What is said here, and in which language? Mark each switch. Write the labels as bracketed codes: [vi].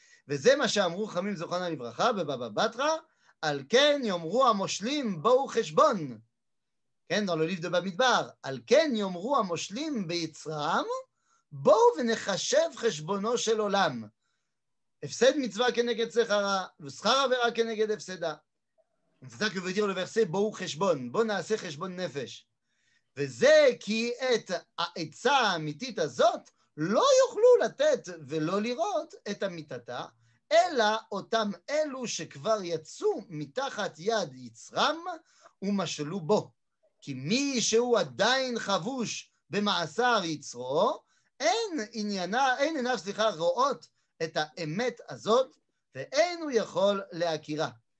[he] וזה מה שאמרו חכמים זיכרונם לברכה בבבא בתרא, על כן יאמרו המושלים בואו חשבון. כן, [fr] dans le livre de [he] במדבר, על כן יאמרו המושלים ביצרם, בואו ונחשב חשבונו של עולם. הפסד מצווה כנגד שכרה, ושכר עבירה כנגד הפסדה. [fr] C'est ça que veut dire le verset [he] בואו חשבון, בואו נעשה חשבון נפש. וזה כי את העצה האמיתית הזאת לא יוכלו לתת ולא לראות את אמיתתה, אלא אותם אלו שכבר יצאו מתחת יד יצרם ומשלו בו. כי מי שהוא עדיין חבוש במעשר יצרו, אין עיניו רואות את האמת הזאת, ואין הוא יכול להכירה.